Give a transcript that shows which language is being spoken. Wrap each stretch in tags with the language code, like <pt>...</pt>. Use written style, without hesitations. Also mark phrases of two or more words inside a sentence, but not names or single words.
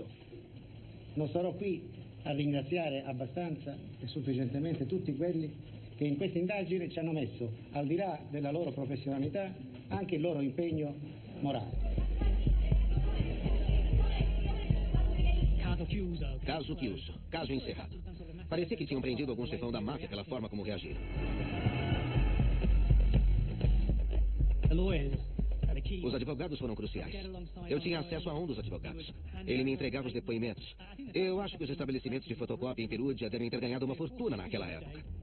<it>Non sarò qui a ringraziare abbastanza e sufficientemente tutti quelli che in questa indagine ci hanno messo, al di là della loro professionalità, anche il loro impegno morale. Caso chiuso.</it> <pt>Caso encerrado. Parecia que tinham prendido algum chefão da máfia pela forma como reagiram. Os advogados foram cruciais. Eu tinha acesso a um dos advogados. Ele me entregava os depoimentos. Eu acho que os estabelecimentos de fotocópia em Perugia devem ter ganhado uma fortuna naquela época.</pt>